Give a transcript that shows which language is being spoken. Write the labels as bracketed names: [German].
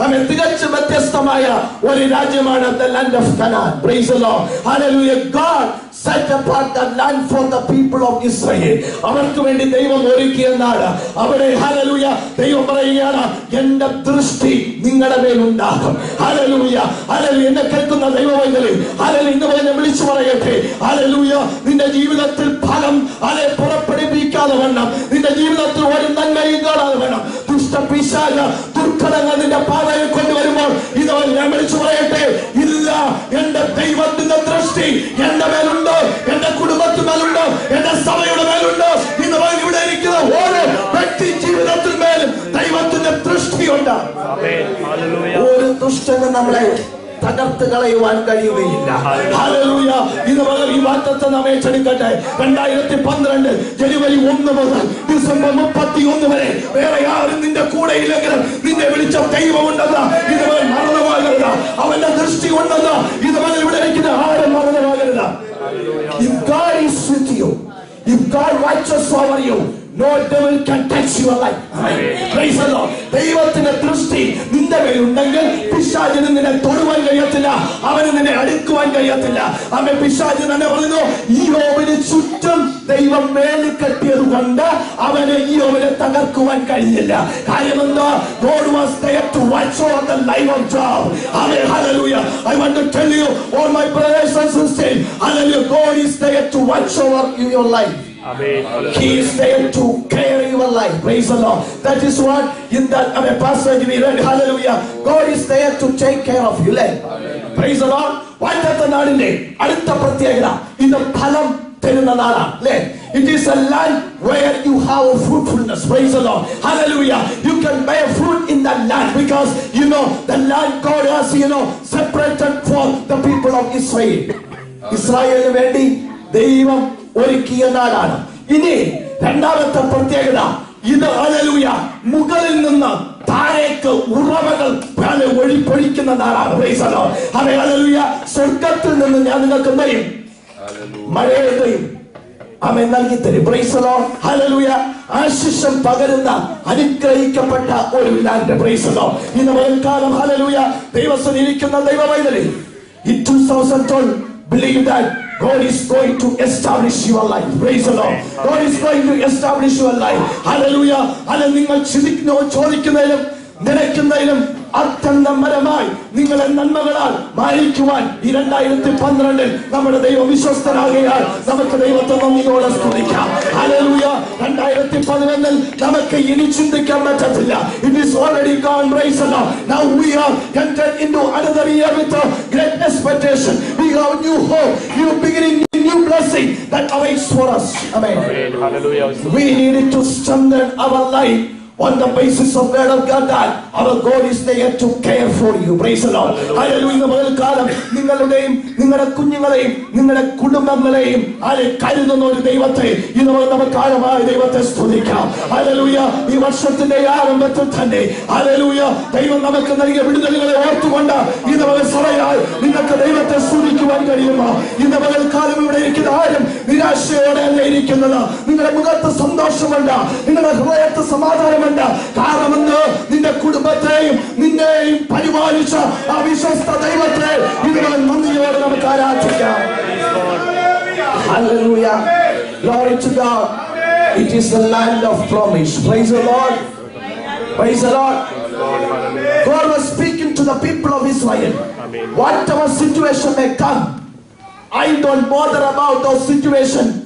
[Malayalam] തികച്ചും വ്യത്യസ്തമായ ഒരു രാജ്യമാണ് [English] the land of Canaan. Praise the Lord. Hallelujah. God set apart that land for the people of Israel. [Malayalam] അവർക്ക് വേണ്ടി ദൈവം ഒരുക്കിയ നാട്. അവിടെ ഹല്ലേലൂയ ദൈവം പറയുകയാണ്, എന്റെ ദൃഷ്ടി നിങ്ങളുടെ മേൽ ഉണ്ടാകും. ഹല്ലേലൂയ. ഹല്ലേലൂയ. എന്നെ കേൾക്കുന്ന ദൈവമക്കളെ, ഹല്ലേലൂയ, ഇന്ന് ഞാൻ വിളിച്ചു പറയട്ടെ, ഹല്ലേലൂയ, നിന്റെ ജീവിതത്തിൽ ഫലം പുറപ്പെടുവിക്കാതെ വേണം, നിന്റെ ജീവിതത്തിൽ ഒരു നന്മയും കാണാതെ വേണം, ദുഷ്ടപിശാച് ദുർഗ ദുഃഖങ്ങൾ നിന്റെ പാതയിൽ കൊണ്ടുവരുമ്പോൾ ഇത് ഞാൻ വിളിച്ചു പറയട്ടെ, ഇല്ല, എന്റെ ദൈവത്തിന്റെ ദൃഷ്ടി എന്റെ മേലുണ്ട്, എന്റെ കുടുംബത്തിന്മേലുണ്ട്, എന്റെ സഭയുടെ മേലുണ്ട്. ഇന്ന് ഇവിടെ ഇരിക്കുന്ന ഓരോ വ്യക്തി ജീവിതത്തിന്മേലും ദൈവത്തിന്റെ ദൃഷ്ടിയുണ്ട്. ഒരു ദുഷ്ടനും നമ്മളെ തകർത്ത് കളയുവാൻ കഴിയുകയില്ല. ഹല്ലേലൂയ. ഇന്ന് മുതൽ ഈ വാഗ്ദത്തം നാം ഏറ്റെടുക്കട്ടെ. 2012 ജനുവരി 1 മുതൽ ഡിസംബർ 31 വരെ വേറെ ആരും നിന്റെ കൂടെ ഇല്ലെങ്കിലും നിന്നെ വിളിച്ച ദൈവമുണ്ടെന്ന് ഇത് മുതൽ മറന്നുപോകരുത്. അവന്റെ ദൃഷ്ടി ഉണ്ടെന്ന് ഇത് മുതൽ ഇവിടെ ഇരിക്കുന്ന ആരും മറന്നുപോകരുത്. [English] If God is with you, if God watches over you, no devil can touch your life. Praise the Lord. [Malayalam] ദൈവത്തിന്റെ ദൃഷ്ടി നിന്റെ മേലുണ്ടെങ്കിൽ പിശാചിന് നിന്നെ തൊടുവാൻ കഴിയത്തില്ല, അവന് നിന്നെ അടുക്കുവാൻ കഴിയത്തില്ല. അവൻ പിശാചിന് തന്നെ പറയുന്നു, യോബിന് ചുറ്റും ദൈവം മേല് കെട്ടിയത് കൊണ്ട് അവന് യോബിനെ തകർക്കുവാൻ കഴിഞ്ഞില്ല. കാര്യമെന്താ? [English] God was there to watch over the life of Job. Amen. Hallelujah. I want to tell you, all my brothers and sisters, hallelujah, God is there to watch over your life. Amen. He is there to carry your life. Praise the Lord. That is what in that passage we read. Hallelujah. God is there to take care of you. Praise the Lord. [Malayalam] വാഗ്ദത്ത നാടിന്റെ അടുത്ത പ്രത്യേകത ഇത് ഫലം തരുന്ന നാടാണ്. [English] It is a land where you have fruitfulness. Praise the Lord. Hallelujah. You can bear fruit in that land because you know the land God has separated for the people of Israel. [Malayalam] ഇസ്രായേലിന് വേണ്ടി ദൈവം ഒരുക്കിയ നാടാണ്. ഇനി രണ്ടാമത്തെ പ്രത്യേകത ഇത് hallelujah മുകളിൽ നിന്ന് താഴേക്ക് ഉറവകൾ ഒഴിപ്പൊഴിക്കുന്ന നാടാണ്. [English] Praise the lord. [Malayalam] ഹല്ലേലൂയ. സ്വർഗ്ഗത്തിൽ നിന്ന് ഞാൻ നിങ്ങൾക്ക് തരും, മഴയെയും അവൻ നൽകി തരും. [English] Praise the lord. [Malayalam] ഹല്ലേലൂയ. ആശിഷം പകരുന്ന അനുഗ്രഹിക്കപ്പെട്ട ഒരു ലാൻഡ്. [English] Praise the Lord. [Malayalam] ഇന്ന് വൈകാലം ഹല്ലേലൂയ ദൈവത്തിൽ ഇരിക്കുന്ന ദൈവമൈതലേ, [English] in 2012 believe that God is going to establish your life. Praise the Lord. God is going to establish your life. Hallelujah. Hallelujah. [Malayalam] നിങ്ങൾ ചോദിക്കുന്നതിലും നിലയ്ക്കുന്നതിലും അത്യന്തമരമായി നിങ്ങളെ നന്മകളാൽ മാനിക്കുവാൻ ഈ 2012 നമ്മുടെ ദൈവം വിശ്വസ്തനാകയാൽ നമുക്ക് ദൈവത്തെ നന്ദിയോടെ സ്തുതിക്കാം. [English] ഹല്ലേലൂയ. [Malayalam] 2011 നമുക്ക് ഇനി ചിന്തിക്കാൻ പറ്റത്തില്ല. [English] It is already gone. Praise the Lord. Now we are entered into another year with a great expectation. We have new hope, new beginning, new blessing that awaits for us. Amen. Hallelujah. We needed to strengthen our life on the basis of word of God that our God is there to care for you. Praise the Lord. Hallelujah. [Malayalam] മുതൽക്കാലം നിങ്ങളുടെയും നിങ്ങളുടെ കുഞ്ഞുങ്ങളെയും നിങ്ങളുടെ കുടുംബങ്ങളെയും കരുതുന്ന ഒരു ദൈവത്തെ ഇന്ന് നമുക്ക് ആഴമായ ദൈവത്തെ സ്തുതിക്കാം. ഹല്ലേലൂയ. ഈ വർഷത്തിന്റെ ആരംഭത്തിൽ തന്നെ ഹല്ലേലൂയ ദൈവം നമുക്ക് നൽകിയ വിടുതലുകളെ ഓർത്തുകൊണ്ട് ഇന്ന് മുതൽ സഭയാൽ നിങ്ങൾക്ക് ദൈവത്തെ സ്തുതിക്കുവാൻ കഴിയുമോ? ഇന്ന് മുതൽക്കാലം ഇവിടെ ഇരിക്കുന്ന ആരും നിരാശയോടെ അല്ല ഇരിക്കുന്നത്. നിങ്ങളുടെ മുഖത്ത് സന്തോഷമുണ്ട്, നിങ്ങളുടെ ഹൃദയത്ത് സമാധാനമുണ്ട്. കാരണമെന്ന് നിന്റെ കുടുംബത്തെയും നിന്നെയും പരിപാലിച്ച ആ വിശ്വസ്ത ദൈവത്തെ ഇതുപോലെ നന്ദിയോടെ നമുക്ക് ആരാധിക്കാം. [English] Hallelujah. Glory to God. It is the land of promise. Praise the Lord. Praise the Lord. God was speaking to the people of Israel. Whatever situation may come, I don't bother about those situations.